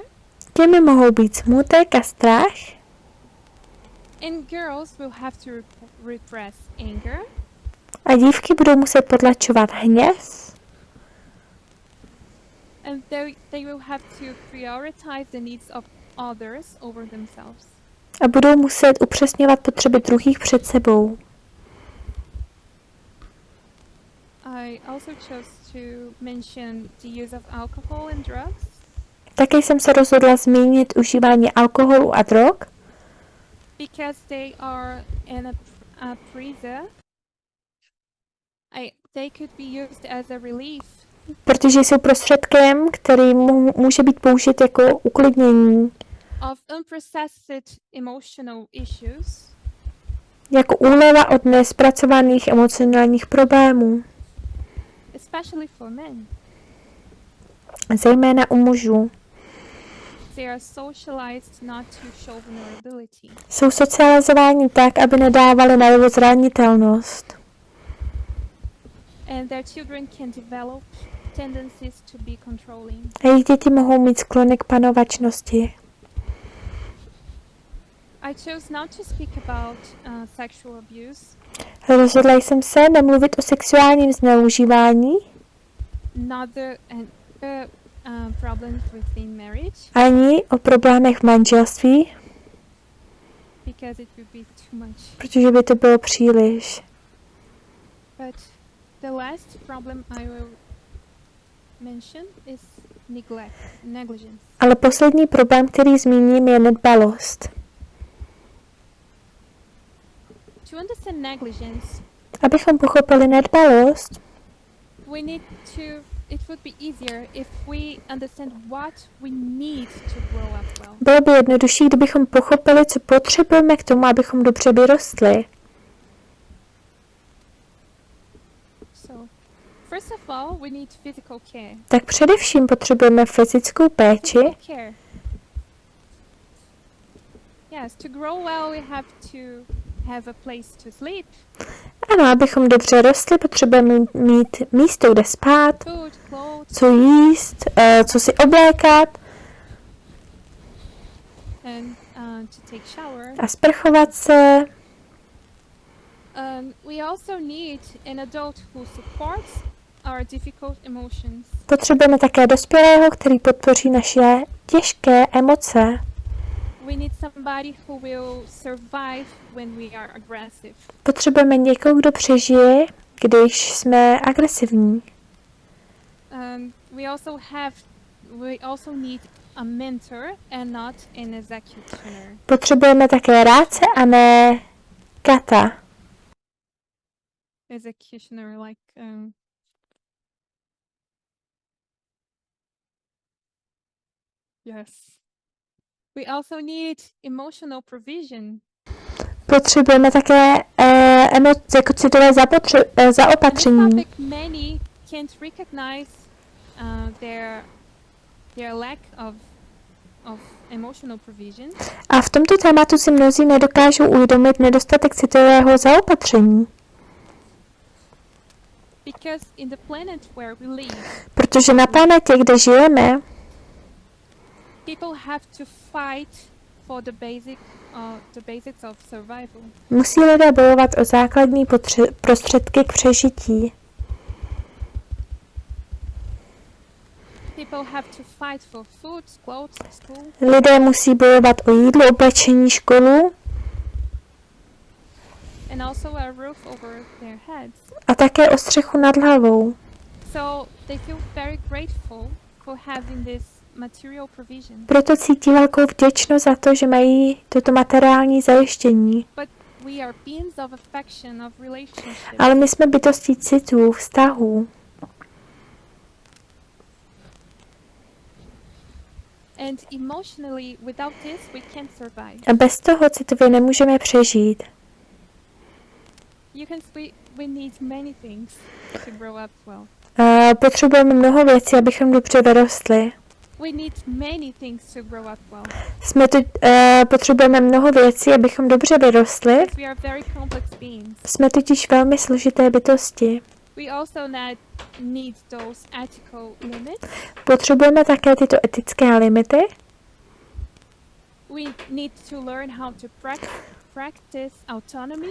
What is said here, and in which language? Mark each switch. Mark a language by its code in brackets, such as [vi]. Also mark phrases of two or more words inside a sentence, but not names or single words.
[cs] Těmi mohou být smutek a strach. [en] And girls will have to repress anger. [cs] A dívky budou muset potlačovat hněv. [en] And they will have to prioritize the needs of others over themselves. [cs] A budou muset upřesňovat potřeby druhých před sebou. [en] I also chose to mention the use of alcohol and drugs. [cs] Také jsem se rozhodla zmínit užívání alkoholu a drog. [en] Because they are in a prison. They could be used as a relief. [cs] Protože jsou prostředkem, který může být použit jako uklidnění. [en] Of unprocessed emotional issues. [cs] Jako úleva od nespracovaných emocionálních problémů. [en] Especially for men. [cs] Zejména u mužů. [en] They are socialized not to show vulnerability. [cs] Jsou socializováni tak, aby nedávali najevo zranitelnost. [en] And their children can develop tendencies to be controlling. [cs] A jejich děti mohou mít sklony k panovačnosti. [en] I chose not to speak about sexual abuse. [cs] Rozhodla jsem se nemluvit o sexuálním zneužívání. [en] Not the problems within marriage. [cs] Ani o problémech v manželství. [en] Because it would be too much. [cs] Protože by to bylo příliš. [en] But the last problem I will mention is negligence. [cs] Ale poslední problém, který zmíním, je nedbalost. [en] To understand negligence, [cs] Abychom pochopili nedbalost, [en] it would be easier if we understand what we need to grow up well. [cs] Bylo by jednodušší, kdybychom pochopili, co potřebujeme k tomu, abychom dobře vyrostli. [en] So, first of all, we need physical care. [cs] Tak především potřebujeme fyzickou péči. [en] Yes, to grow well, we have to have a place to sleep. [cs] Ano, abychom dobře rostli, potřebujeme mít místo, kde spát, [en] Food, clothes, [cs] co jíst, co si oblékat [en] and to take shower. [cs] a sprchovat se. [en] We also need an adult who supports our difficult emotions. [cs] Potřebujeme také dospělého, který podpoří naše těžké emoce. [en] We need somebody who will survive when we are aggressive. [cs] Potřebujeme někoho, kdo přežije, když jsme agresivní. [en] We also need a mentor and not an executioner. [cs] Potřebujeme také rádce a ne kata. [en] Executioner, like yes. We also need emotional provision. [cs] Potřebujeme také jako citové zaopatření. [en] Many can't recognize their lack of emotional provision. [cs] A v tomto tématu si mnozí nedokážou uvědomit nedostatek citového zaopatření. [en] Because in the planet where we live, [cs] protože na planetě, kde žijeme, [en] people have to fight for the basics of survival. [cs] Musí lidé bojovat o základní prostředky k přežití. [en] People have to fight for food, clothes, school. [cs] Lidé musí bojovat o jídlo, oblečení, školu. [en] And also a roof over their heads. [cs] A také o střechu nad hlavou. [en] So they feel very grateful for having this material provision. [cs] Proto cítí velkou vděčnost za to, že mají toto materiální zajištění. [en] But We are beings of affection, of relationship. [cs] Ale my jsme bytostí citů, vztahů. [en] And emotionally, without this, we can't survive. [cs] A bez toho citově nemůžeme přežít. [en] You can we need many things to grow up well. [cs] Potřebujeme mnoho věcí, abychom dobře vyrostli. [en] We need many things to grow up well. [cs] Potřebujeme mnoho věcí, abychom dobře vyrostli. [en] We are very complex beings. [cs] Jsme totiž velmi složité bytosti. [en] We also need those ethical limits. [cs] Potřebujeme také tyto etické limity. [en] We need to learn how to practice autonomy.